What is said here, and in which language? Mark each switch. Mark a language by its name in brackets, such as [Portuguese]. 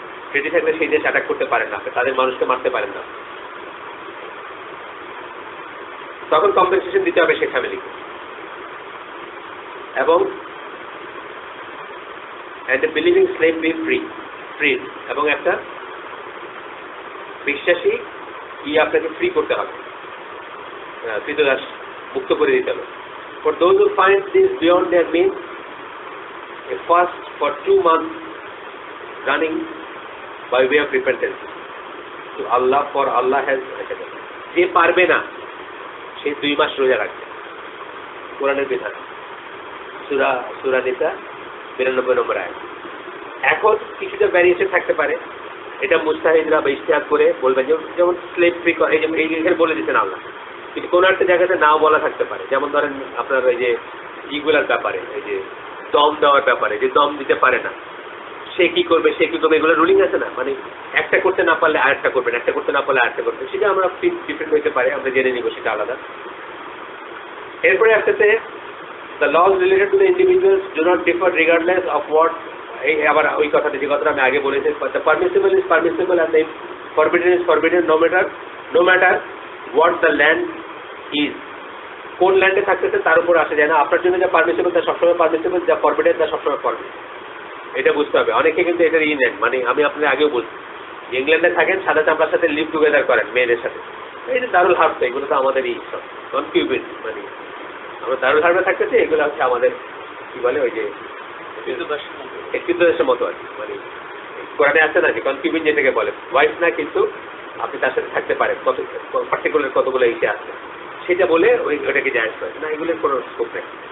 [Bangla] ট্রিটি থাকলে সেই দেশ অ্যাটাক করতে পারেন না, তাদের মানুষকে মারতে পারেন না, তখন কম্পেনসেশন দিতে হবে সেই ফ্যামিলিকে। এবং [English] and a believing slave be free, [Bangla] এবং একটা বিশ্বাসী আপনাকে ফ্রি করতে হবে, কৃতদাস মুক্ত করে দিতে হবে। [English] For those who find this beyond their means, a fast for 2 months running by way of repentance to Allah, for Allah has, [Bangla] যে পারবে না সে 2 মাস রোজা রাখবে, কোরআনের বিধান, সূরা নিসা ৯২ নম্বর আয়াত। এখন কিছুটা ভ্যারিয়েশন থাকতে পারে, এটা মুস্তাহিদরা বা ইজতিহাদ করে বলবেন, যেমন স্লেভ ফ্রি, এই বলে দিচ্ছেন আল্লাহ, কিন্তু কোন একটা জায়গাতে নাও বলা থাকতে পারে। যেমন ধরেন আপনার ওই যে ইগুলার ব্যাপারে, এই যে দম দেওয়ার ব্যাপারে, যে দম দিতে পারে না সে কি করবে, এগুলো রুলিং আছে না, মানে একটা করতে না পারলে আরেকটা করবেন, একটা করতে না পারলে আরেকটা করবেন, সেটা আমরা ডিফারেন্ট হইতে পারে, আমরা জেনে নিব, সেটা আলাদা। এরপরে আসতেছে [English] the laws related to the individuals do not differ regardless of what, [Bangla] আবার ওই কথাটা যে কথাটা আমি আগে বলেছি, [English] the permissible is permissible and the forbidden is forbidden no matter what the land is. [Bangla] কোন ল্যান্ডে থাকতেছে তার উপর আসে যায় না, আপনার জন্য যা পারমিসিবল তা সবসময় পারমিসিবল, যা ফরবিডেন তা সবসময় ফরবিডেন, এটা বুঝতে হবে। অনেকে কিন্তু এটার নেন, মানে আমি আপনার আগেও বলছি, ইংল্যান্ডে থাকেন, সাদা চামড়ার সাথে লিভ টুগেদার করেন মেয়েদের সাথে, এই যে দারুল হার্ব, এগুলো তো আমাদের এই সব কনকিউবিন, মানে আমরা দারুল হার্বে থাকতেছি, এগুলো হচ্ছে আমাদের কি বলে ওই যে কৃতদাসের মতো আর কি, মানে কোরআনে আছে না যে কনকিউবিন যেটাকে বলে, ওয়াইফ না, কিন্তু আপনি তার সাথে থাকতে পারেন, কত পার্টিকুলার কতগুলো ইসে আছে, সেটা বলে ওইটাকে জায়েজ করে না, এগুলোর কোনো স্কোপ নেই।